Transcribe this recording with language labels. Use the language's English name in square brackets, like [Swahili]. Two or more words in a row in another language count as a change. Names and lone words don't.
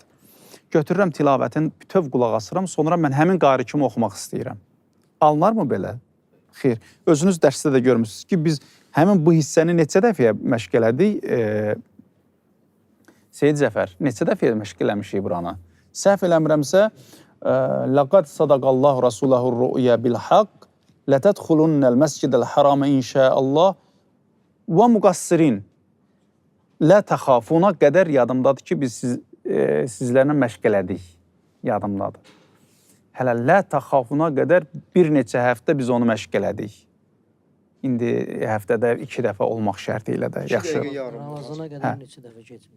[Azerbaijani] Götürürəm tilavətin, bütöv qulaq asıram, sonra mən həmin qari kimi oxumaq istəyirəm. Alınar mı belə? Xeyr. Özünüz dərsdə də görmüşsünüz ki, biz həmin bu hissəni neçə dəfəyə məşq elədik? Seyid Zəfər, neçə dəfəyə məşq eləmişik buranı? Səhv eləmirəmsə, [Arabic] لَقَدْ صَدَقَ اللّٰهُ رَسُولَهُ الرُّؤْيَا بِالْحَقِّ لَتَدْخُلُنَّ الْمَسْجِدَ الْحَرَامَ إِنْ شَاءَ اللّٰهِ وَمُقَصِّرِينَ لَا تَخَافُونَ [Azerbaijani] qədər yadımdadır ki, biz sizlərlə məşq elədik. Yadımdadır. Hələ lə təxafuna qədər bir neçə həftə biz onu məşq elədik. İndi həftədə 2 dəfə olmaq şərti ilə də yaxşı. Ramazana qədər neçə dəfə getmişdik.